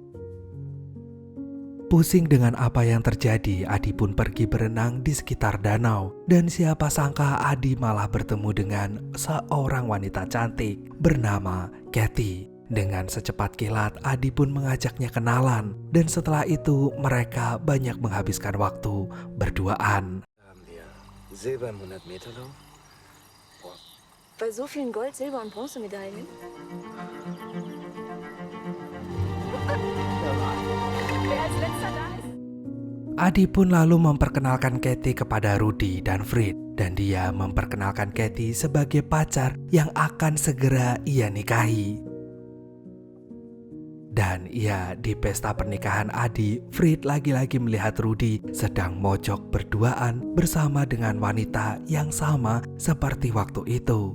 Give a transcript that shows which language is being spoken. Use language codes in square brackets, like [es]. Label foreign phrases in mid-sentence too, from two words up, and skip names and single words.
[id] Pusing dengan apa yang terjadi, Adi pun pergi berenang di sekitar danau. Dan siapa sangka Adi malah bertemu dengan seorang wanita cantik bernama Kathy. Dengan secepat kilat, Adi pun mengajaknya kenalan. Dan setelah itu mereka banyak menghabiskan waktu berduaan. [de] Silber im 100-Meter-Lauf? Bei so vielen Gold-, Silber- und Bronzemedaillen? Wer als letzter da ist? [id] Adi pun lalu memperkenalkan Kathy kepada Rudi dan Frit. Dan dia memperkenalkan Kathy sebagai pacar yang akan segera ia nikahi. Dan ya, di pesta pernikahan Adi, Frit lagi-lagi melihat Rudi sedang mojok berduaan bersama dengan wanita yang sama seperti waktu itu.